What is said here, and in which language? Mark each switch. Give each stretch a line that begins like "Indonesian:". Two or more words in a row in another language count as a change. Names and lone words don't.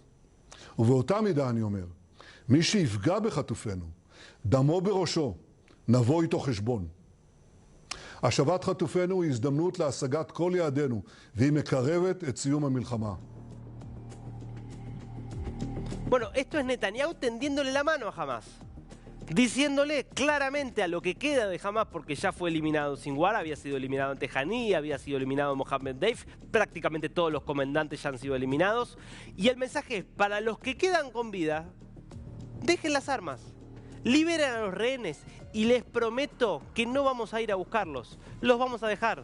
Hebrew: ובאותה מידה אני אומר, מי שיפגע בחטופינו, דמו בראשו, נבוא איתו חשבון. השבת חטופינו היא הזדמנות להשגת כל יעדינו, והיא מקרבת את סיום המלחמה.
Spanish: Bueno, esto es Netanyahu tendiéndole la mano a Hamás, diciéndole claramente a lo que queda de Hamás, porque ya fue eliminado Sinwar, había sido eliminado en Tejaní, había sido eliminado Mohammed Deif, prácticamente todos los comandantes ya han sido eliminados. Y el mensaje es, para los que quedan con vida, dejen las armas, liberen a los rehenes y les prometo que no vamos a ir a buscarlos, los vamos a dejar.